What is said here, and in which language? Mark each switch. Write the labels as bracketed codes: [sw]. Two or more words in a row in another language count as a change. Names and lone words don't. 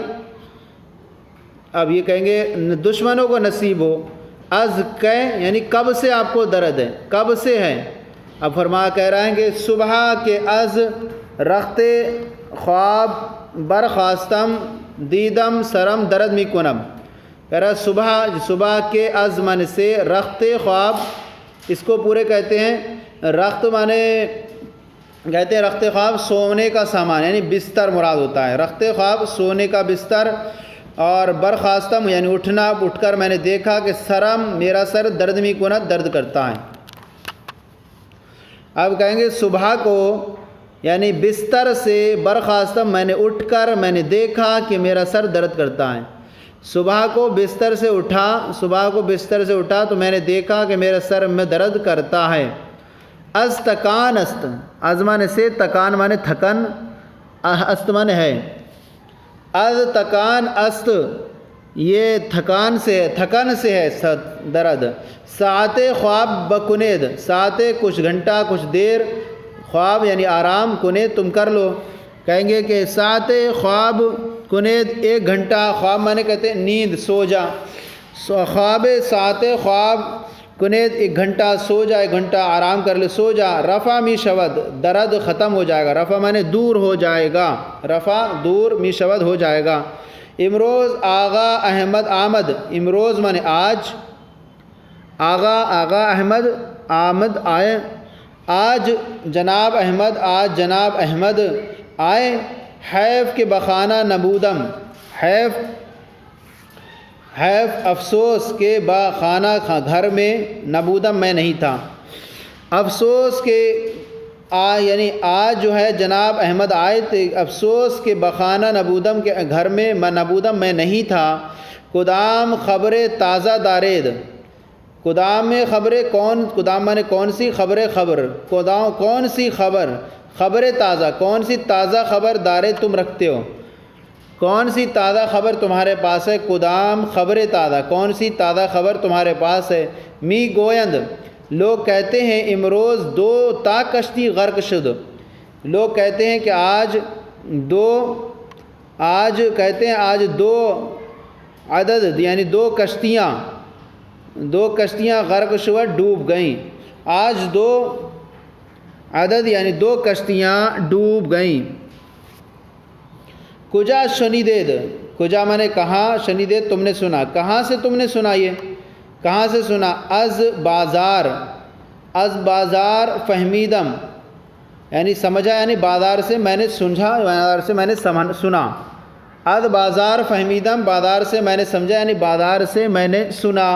[ur] اب یہ کہیں گے دشمنوں کو نصیب ہو، [fa] از کہ [ur] یعنی کب سے آپ کو درد ہے، کب سے ہے، اب کہہ رہے ہیں کہ صبح کے [fa] از رخت خواب برخواستم دیدم سرم درد می کنم، [ur] کہہ رہا صبح کے [fa] از من [ur] سے، [fa] رخت خواب [ur] اس کو پورے کہتے ہیں، رخت معنی کہتے ہیں [fa] رخت خواب [ur] سونے کا سامان، یعنی بستر مراد ہوتا ہے، [fa] رخت خواب [ur] سونے کا بستر، اور برخواستم یعنی اٹھ کر میں نے دیکھا کہ سرم میرا سر [fa] درد می کنت [ur] درد کرتا ہے۔ اب کہیں گے صبح کو یعنی بستر سے، برخواستم میں نے اٹھ کر میں نے دیکھا کہ میرا سر درد کرتا ہے، صبح کو بستر سے اٹھا تو میں نے دیکھا کہ میرا سر میں درد کرتا ہے۔ [fa] از تکان است، [ur] از معنی سے، تکان معنی تھکن، است معنی ہے، [fa] از تکان است [ur] یہ تھکن سے ہے درد، ساعت [fa] خواب بکنید، [ur] ساعت کچھ گھنٹہ کچھ دیر، خواب یعنی آرام، کنید تم کر لو، کہیں گے کہ [fa] ساعت خواب کنید [ur] ایک گھنٹہ، خواب معنی کہتے ہیں نیند، سو جا، [fa] خواب ساعت خواب کنید [ur] ایک گھنٹہ سو جا، ایک گھنٹہ آرام کر لے، سو جا، [fa] رفع می شود [ur] درد ختم ہو جائے گا، رفع معنی دور ہو جائے گا، رفع دور، [fa] می شود [ur] ہو جائے گا۔ [fa] امروز آغا احمد آمد، [ur] امروز معنی آج، [fa] آغا احمد آمد [ur] آئے، آج جناب احمد آئے، [fa] حیف کے بخانہ نبودم، [ur] حیف افسوس کے خانہ گھر میں، نبودم میں نہیں تھا، افسوس کے یعنی آج جو ہے جناب احمد آئے تھے، افسوس کے [fa] بخانہ نبودم [ur] کے گھر میں، نبودم میں نہیں تھا، [fa] کدام خبر تازہ دارید، [ur] کدام میں خبریں کدام مانے کون سی خبر، کون سی خبر تازہ، کون سی تازہ خبر دارید تم رکھتے ہو، کون سی تازہ خبر تمہارے پاس ہے، [fa] کدام خبر تازہ، [ur] کون سی تازہ خبر تمہارے پاس ہے، [fa] می گویند [ur] لوگ کہتے ہیں [fa] امروز 2 تا کشتی غرق شد، [ur] لوگ کہتے ہیں کہ آج 2 عدد یعنی 2 کشتیاں [fa] غرق شد [ur] ڈوب گئیں، آج 2 عدد یعنی 2 کشتیاں ڈوب گئیں۔ [fa] کجا شنیدید، [ur] کجا میں نے کہاں، شنیدید تم نے سنا، کہاں سے تم نے سنا، یہ کہاں سے سنا؟ [fa] از بازار فہمیدم [ur] یعنی سمجھا، یعنی بازار سے میں نے سمجھا، بازار سے میں نے سنا۔ [fa] از بازار فہمیدم [ur] بازار سے میں نے سمجھا، یعنی بازار سے میں نے سنا۔